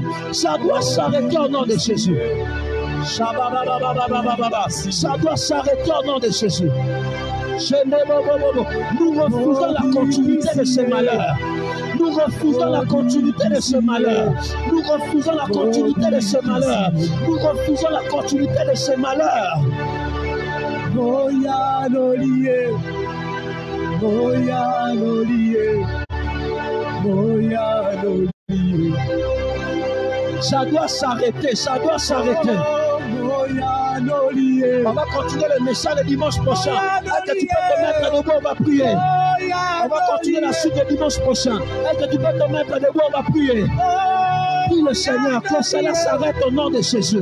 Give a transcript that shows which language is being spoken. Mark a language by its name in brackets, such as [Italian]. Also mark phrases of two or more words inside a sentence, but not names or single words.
[French] Ça doit s'arrêter au nom de Jésus. Ça doit s'arrêter au nom de Jésus. Nous refusons la continuité de ce malheur. Nous refusons la continuité de ce malheur. Nous refusons la continuité de ce malheur. Nous refusons la continuité de ce malheur. Moya nolié. Moya nolié. Moya nolié. Ça doit s'arrêter, ça doit s'arrêter. On va continuer le message le dimanche prochain. Est-ce que tu peux te mettre debout, on va prier. On va continuer la suite le dimanche prochain. Est-ce que tu peux te mettre debout, on va prier. Prie le Seigneur, que cela s'arrête au nom de Jésus.